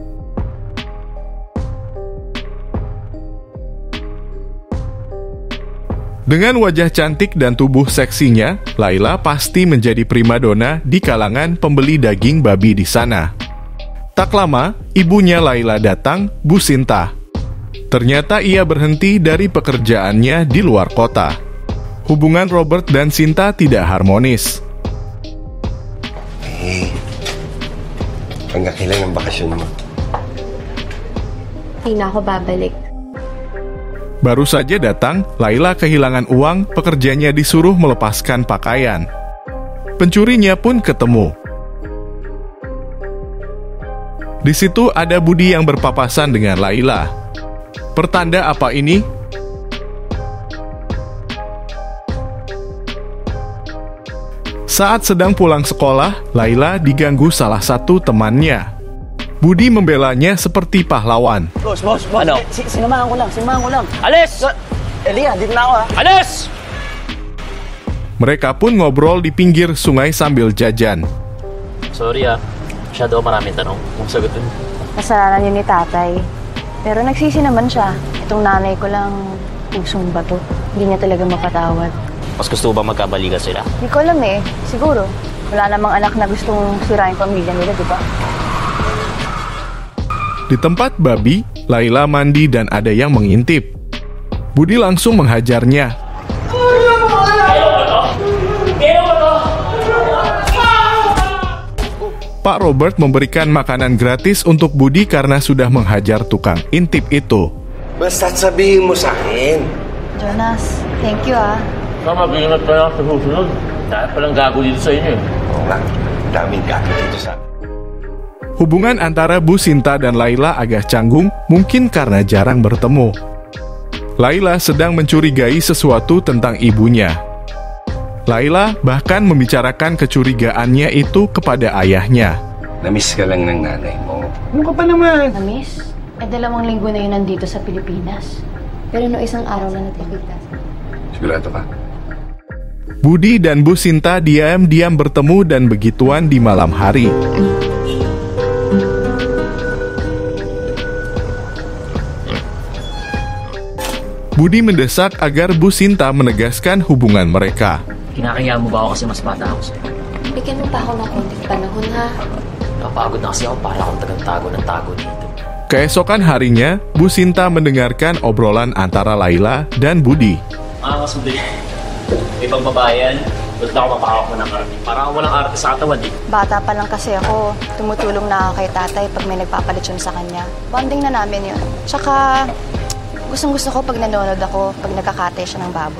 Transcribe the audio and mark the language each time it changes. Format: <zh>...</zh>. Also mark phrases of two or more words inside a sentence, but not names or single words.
<id>Dengan wajah cantik dan tubuh seksinya, Laila pasti menjadi primadona di kalangan pembeli daging babi di sana. Tak lama, ibunya Laila datang, Bu Sinta. Ternyata ia berhenti dari pekerjaannya di luar kota. Hubungan Robert dan Sinta tidak harmonis.</id> <tl>Hanggang kailan ang bakasyon mo? Hindi na ako babalik.</tl> <id>Baru saja datang, Laila kehilangan uang, pekerjanya disuruh melepaskan pakaian. Pencurinya pun ketemu. Di situ ada Budi yang berpapasan dengan Laila. Pertanda apa ini? Saat sedang pulang sekolah, Laila diganggu salah satu temannya. Budi membelanya seperti pahlawan.</id> <tl>Boss. Ano? Sinamahan ko lang. Alis! Elia, dito na ako ha. Alis!</tl> <id>Mereka pun ngobrol di pinggir sungai sambil jajan.</id> <tl>Sorry masyado maraming tanong. Kung sagutin. Kasalanan yun ni tatay. Pero nagsisi naman siya. Itong nanay ko lang pusong bato. Hindi niya talaga mapatawad. Mas gusto ba magkabalikan sila? Hindi ko alam eh. Siguro. Wala namang anak na gustong sirain pamilya nila, di ba?</tl> <id>Di tempat babi, Laila mandi dan ada yang mengintip. Budi langsung menghajarnya. Pak Robert memberikan makanan gratis untuk Budi karena sudah menghajar tukang intip itu.</id> <tl>Basta't sabihin mo sa akin. Jonas,</tl> <en>thank you ah.</en> <tl>Mag-iingat ka lang sa susunod. Dahil palang gago dito sa inyo. Oo nga, daming gato dito sa akin.</tl> <id>Hubungan antara Bu Sinta dan Laila agak canggung, mungkin karena jarang bertemu. Laila sedang mencurigai sesuatu tentang ibunya. Laila bahkan membicarakan kecurigaannya itu kepada ayahnya.</id> <tl>Namiss ka lang ng nanay mo. Ano ka pa naman? Namiss? 2 linggo na yun nandito sa Pilipinas. Pero no isang araw na natipigtas. Sigurado ka?</tl> <id>Budi dan Bu Sinta diam-diam bertemu dan begituan di malam hari. Budi mendesak agar Bu Sinta menegaskan hubungan mereka.</id> <tl>Kinakaya mo ba ako kasi mas bata ako sa'yo? Bigyan mo pa ako ng konting panahon ha. Napagod na kasi ako para akong tagang-tago ng tago dito.</tl> <id>Keesokan harinya, Bu Sinta mendengarkan obrolan antara Laila dan Budi.</id> <tl>Mas madali. Ibang babayan, ba't na ako mapakawak mo ng arte? Parang ako walang arte sa katawan eh. Bata pa lang kasi ako. Tumutulong na ako kay tatay pag may nagpapalit yun sa kanya. Bonding na namin yun. Tsaka, gustong-gusto ko pag nanonood ako, pag nagkakatay siya ng baboy.</tl>